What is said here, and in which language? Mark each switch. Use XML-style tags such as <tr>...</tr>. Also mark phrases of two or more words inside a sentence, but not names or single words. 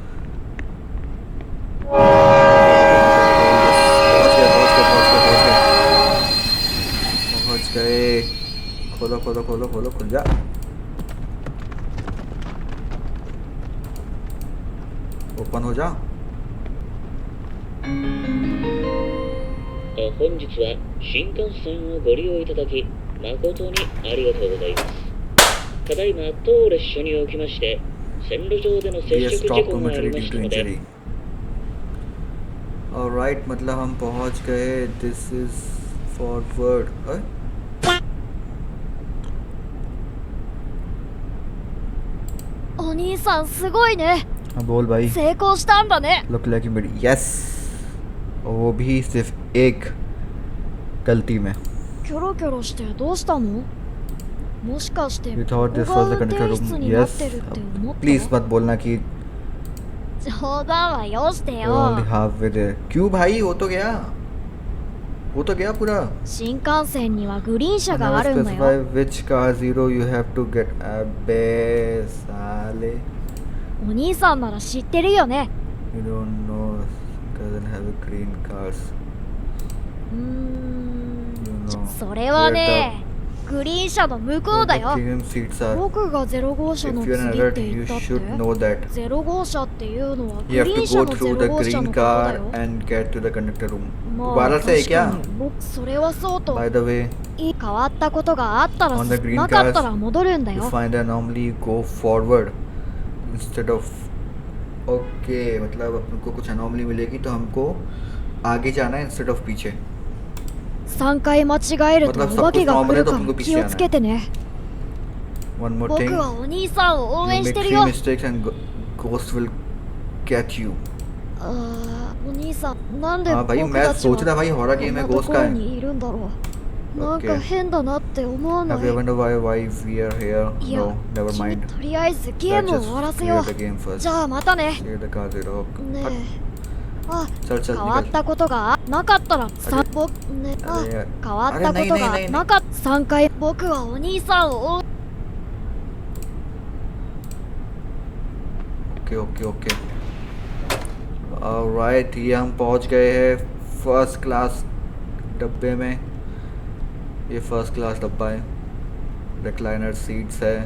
<hi>पहुंच गए। खोलो खोलो खोलो खोलो, खुल जा। ओपन हो जा।</hi> <ja>本日は新幹線をご利用いただき誠にありがとうございます。ただいま当列車におきまして線路上での接</ja> <hi>ये</hi> <ja>触事</ja> <en>स्टॉप</en> <ja>故があり</ja> <en>मोमेंटरी</en> <ja>ま</ja> <en>ड्यू</en> <ja>し</ja> <en>टू</en> <ja>たので</ja> <hi>इंजरी। ऑलराइट, मतलब हम पहुंच गए।</hi> <en>this is forward.</en> <ja>お兄さんすごいね。</ja> <hi>हाँ बोल भाई।</hi> <ja>成功したんだね。</ja> <en>look like</en> <hi>मेरी, यस। वो भी सिर्फ एक गलती में।</hi> <ja>キョロキョロしてどうしたの？もしかして</ja> <en>You</en> <ja>こ</ja> <en>thought</en> <ja>こ</ja> <en>this</en> <ja>が</ja> <en>was the</en> <ja>運転</ja> <en>conductor</en> <ja>室</ja> <en>room?</en> <ja>になっ</ja> <en>Yes.</en> <ja>てるって思った？</ja> <hi>प्लीज मत बोलना कि</hi> <ja>冗談はよして</ja> <en>you're only</en> <ja>よ。</ja> <en>half with it।</en> <hi>क्यों भाई, हो तो गया, वो तो गया पूरा।</hi> <ja>新幹線にはグリーン車</ja> <en>Never</en> <ja>があるんだ</ja> <en>specify</en> <ja>よ。</ja> <en>which car zero you have to get।</en> <hi>अबे साले।</hi> <ja>お兄さんなら知ってるよね。</ja> <en>You don't know doesn't have a green cars。 You know</en> <ja>それはね、グリーン車の向こうだ</ja> <en>The</en> <ja>よ。</ja> <en>premium seats are。</en> <ja>僕が0号車</ja> <en>If</en> <ja>の</ja> <en>you're</en> <ja>次</ja> <en>an</en> <ja>っ</ja> <en>adult,</en> <ja>て言</ja> <en>you</en> <ja>ったって</ja> <en>should know that</en> <ja>0 号車っていうのはグ</ja> <en>you</en> <ja>リ</ja> <en>have</en> <ja>ー</ja> <en>to</en> <ja>ン車</ja> <en>go</en> <ja>の</ja> <en>through</en> <ja>0</ja> <en>the</en> <ja>号車</ja> <en>green</en> <ja>のことだ</ja> <en>car</en> <ja>よ。</ja> <en>and get to the conductor room।</en> <ja>まあ</ja> <hi>दोबारा से है</hi> <ja>確</ja> <hi>क्या?</hi> <ja>かに僕それはそうと</ja> <en>By the way,</en> <ja>変わったことがあったら</ja> <en>On the green</en> <ja>なかったら戻るんだ</ja> <en>you</en> <ja>よ。</ja> <en>find an anomaly, go forward instead of।</en> <hi>ओके, मतलब अपन को कुछ अनोमली मिलेगी तो हमको आगे जाना है</hi> <en>instead of</en> <hi>पीछे।</hi> <ja>3 回間違えると</ja> <hi>मतलब</hi> <ja>お化けが来るか</ja> <hi>सब</hi> <ja>ら</ja> <hi>कुछ</hi> <ja>気をつけてね。</ja> <en>One more</en> <ja>僕</ja> <en>thing,</en> <ja>はお兄さんを応</ja> <en>you</en> <ja>援し</ja> <en>make</en> <ja>てる</ja> <en>three</en> <ja>よ。</ja> <en>mistakes and ghost will get you।</en> <ja>お兄さん、なんで</ja> <hi>हाँ</hi> <ja>僕</ja> <hi>भाई,</hi> <ja>た</ja> <hi>मैं</hi> <ja>ちは</ja> <hi>सोच रहा भाई</hi> <ja>こ</ja> <hi>हॉरर</hi> <ja>ん</ja> <hi>गेम</hi> <ja>な</ja> <hi>है</hi> <ja>と</ja> <hi>ghost</hi> <ja>こ</ja> <hi>का</hi> <ja>ろ</ja> <hi>है।</hi> <ja>にいるんだろう。なんか</ja> <en>Okay.</en> <ja>変だなって思わな</ja> <en>Have you</en> <ja>い？</ja> <en>wondered why we are here?</en> <ja>いや</ja> <en>No, never</en> <ja>君</ja> <en>mind।</en> <ja>とりあえずゲームを</ja> <en>Let's</en> <ja>終わら</ja> <en>just</en> <ja>せよ</ja> <en>clear the game</en> <ja>う。</ja> <en>first।</en> <ja>じゃあまたね。</ja> <en>Clear the car zero।</en> <ja>ね</ja> <hi>फट।</hi> <ja>え。あ、</ja> <hi>चल चल</hi> <ja>変わっ</ja> <hi>निकल।</hi> <ja>たことがなかったらあれ僕ね、あ、</ja> <hi>अरे यार।</hi> <ja>変わったこ</ja> <hi>अरे</hi> <ja>と</ja> <hi>नहीं</hi> <ja>が</ja> <hi>नहीं नहीं</hi> <ja>なかった3回僕はお兄さんを</ja> <en>okay okay okay.</en> <hi>ऑलराइट, ये हम पहुंच गए हैं</hi> <en>first class</en> <hi>डब्बे में। ये</hi> <en>first class</en> <hi>डब्बा है,</hi> <en>recliner seats</en> <hi>है।</hi>